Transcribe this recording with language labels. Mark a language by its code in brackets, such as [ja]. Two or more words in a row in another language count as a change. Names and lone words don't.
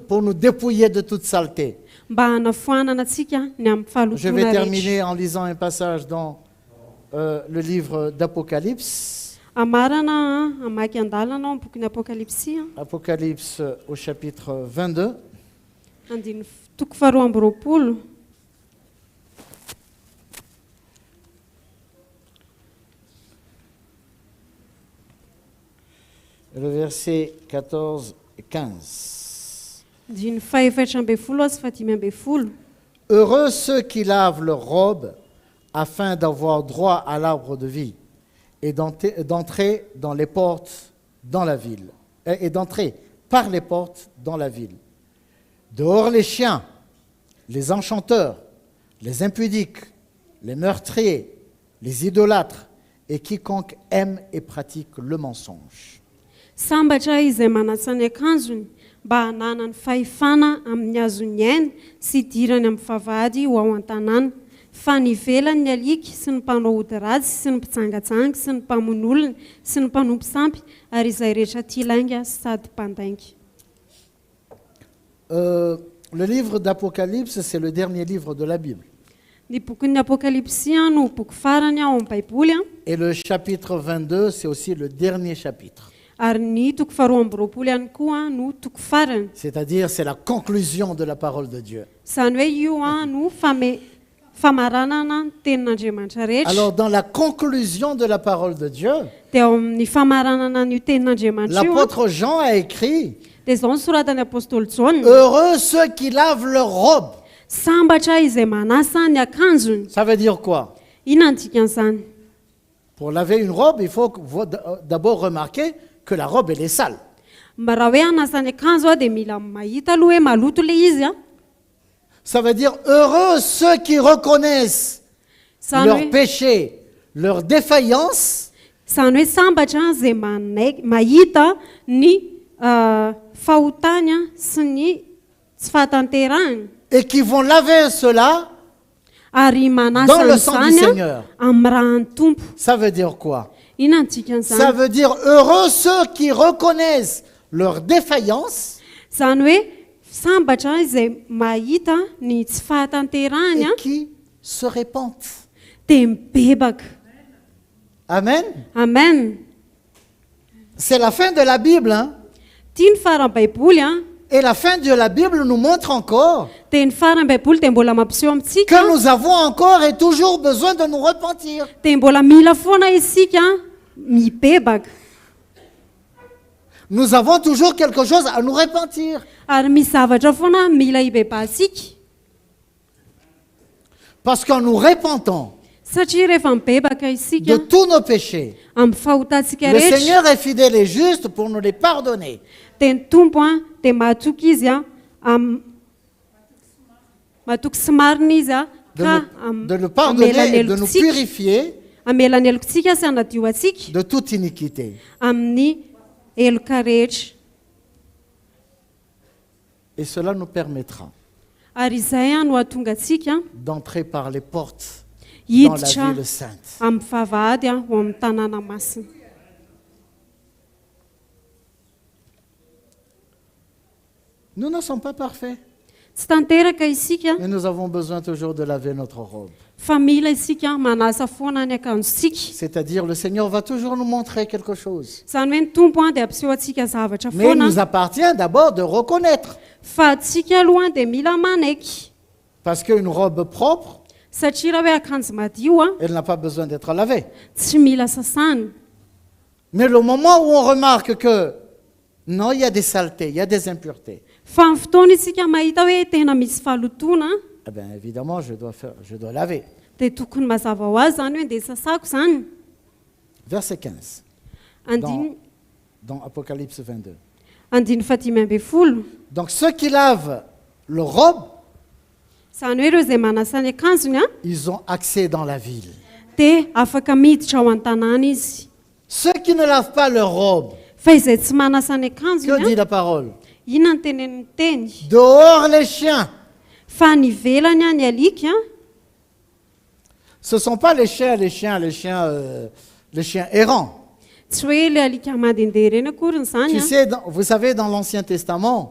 [fr] pour nous dépouiller de toute saleté. [mg] mba hanafoanana atsika ny amin'ny [fr] Je vais [mg] fahalotona rehetra. [fr] terminer en lisant un passage dans le livre d'Apocalypse. [mg] Amarana amaky andalana ao amin'ny boky ny apokalipsia [fr] Apocalypse au chapitre 22. [mg] andiny toko faharoa amby roapolo [fr] Le verset 14 et 15. [mg] andiny fahaefatra ambin'ny folo sy fahadimy ambin'ny folo. [fr] Heureux ceux qui lavent leurs robes afin d'avoir droit à l'arbre de vie et d'entrer dans les portes dans la ville, et d'entrer par les portes dans la ville. Dehors les chiens, les enchanteurs, les impudiques, les meurtriers, les idolâtres et quiconque aime et pratique le mensonge. [mg] Sambatra izay manatsa ny akanjony mba hanana ny fahefana amin'ny azony aina sy dirany amin'ny vavahady ho ao an-tanàna, fa nivelany ny aliky sy ny mpanao ody ratsy sy ny mpitsangatsanga sy ny mpamono olona sy ny mpanompo sampy ary izay rehetra tia lainga sady mpandainga. [fr] Le livre d'Apocalypse, c'est le dernier livre de la Bible. [mg] Ny bokin'ny apokalipsia no boky farany ao amin'ny baiboly [fr] Et le chapitre 22, c'est aussi le dernier chapitre. [mg] ary ny toko faharoa amby roapolo ihany koa no toko farany. [fr] C'est-à-dire, c'est la conclusion de la parole de Dieu. [mg] Zany hoe io no famaranana ny tenin'Andriamanitra rehetra. [fr] Alors, dans la conclusion de la parole de Dieu, [mg] Dia ao amin'ny famaranana n'io tenin'Andriamanitra io [fr] l'apôtre Jean a écrit [mg] dia izao ny soratan'ny apôstôly Jaona. [fr] Heureux ceux qui lavent leur robe. [mg] Sambatra izay manasa ny akanjony. [fr] Ça veut dire quoi? [mg] Inona ny dikan'izany? [fr] Pour laver une robe, il faut d'abord remarquer que la robe, elle est sale. [mg] Mba raha hoe hanasa ny akanjo dia mila mahita aloha hoe maloto le izy. [fr] Ça veut dire heureux ceux qui reconnaissent [mg] Zany [fr] leur [mg] hoe [fr] péché, leur défaillance, [mg] zany hoe sambatra izay mahita ny fahotany sy ny tsy fahatanterahany [fr] et qui vont laver cela [mg] ary [fr] dans [mg] manasa [fr] le sang du [mg] n'izany [fr] Seigneur. [mg] amin'ny rahan'ny tompo. [fr] Ça veut dire quoi? [mg] Inona ny [fr] Ça [mg] dikan'izany? [fr] veut dire heureux ceux qui reconnaissent leur défaillance [mg] Zany hoe sambatra izay mahita ny tsy fahatanterahany [fr] et qui se répandent. [mg] dia mibebaka. [fr] Amen. [mg] Amen. [fr] C'est la fin de la Bible. Hein? [mg] Tia ny farany baiboly [fr] Et la fin de la Bible nous montre encore [mg] dia ny farany baiboly dia mbola mampiseho amintsika [fr] que nous avons encore et toujours besoin de nous repentir. [mg] dia mbola mila foana isika mibebaka [fr] Nous avons toujours quelque chose à nous repentir. [mg] ary misy zavatra foana mila hibebahantsika [fr] Parce qu'en nous repentant [mg] satria rehefa mibebaka [fr] de [mg] isika [fr] tous nos péchés, [mg] amin'ny fahotantsika [fr] le [mg] rehetra [fr] Seigneur est fidèle et juste pour nous les pardonner. [mg] dia ny tompo dia mahatoky izy mahatoky sy marina izy [fr] de nous pardonner et de nous purifier [mg] Amela ny elokontsika sy hanadio atsika [fr] de toute iniquité. [mg] amin'ny eloka rehetra. [fr] Et cela nous permettra [mg] Ary izay no hahatonga atsika [fr] d'entrer par les portes dans la [mg] hiditra [fr] ville sainte. [mg] amin'ny vavahady ho amin'ny tanàna masina. [fr] Nous ne sommes pas parfaits, [mg] Tsy tanteraka isika [fr] mais nous avons besoin toujours de laver notre robe. [mg] fa mila isika manasa foana ny akanjosika. [fr] C'est-à-dire, le Seigneur va toujours nous montrer quelque chose. [mg] Izany hoe ny tompo dia ampiseho antsika zavatra [fr] Mais il [mg] foana, [fr] nous appartient d'abord de reconnaître. [mg] fa atsika aloha dia mila manaiky. [fr] Parce qu'une robe propre, [mg] Satria raha hoe akanjo madio [fr] elle n'a pas besoin d'être lavée. [mg] tsy mila sasana. [fr] Mais le moment où on remarque que, non, il y a des saletés, il y a des impuretés, [mg] Fa amin'ny fotoana isika mahita hoe tena misy fahalotona, [fr] eh bien, évidemment, je dois laver. [mg] dia tokony mazava ho azy zany hoe ndeha sasako zany. [fr] Verset 15, [mg] Andiny [fr] dans Apocalypse 22. [mg] andiny fahatimy ambin'ny folo. [fr] Donc, ceux qui lavent leur robe, [mg] Izany hoe ireo izay manasa ny akanjony [fr] ils ont accès dans la ville. [mg] dia afaka miditra ao an-tanàna izy. [fr] Ceux qui ne lavent pas leur robe, [mg] Fa izay tsy manasa ny [fr] que [mg] akanjony [fr] dit la parole? [mg] inona ny tenen'ny teny? [fr] Dehors les chiens. [mg] Fa ny velany ny alika [fr] Ce ne sont pas les chiens errants. [mg] tsy hoe le alika mandehandeha ireny akory [fr] Tu [mg] izany. [fr] sais, vous savez, dans l'Ancien Testament,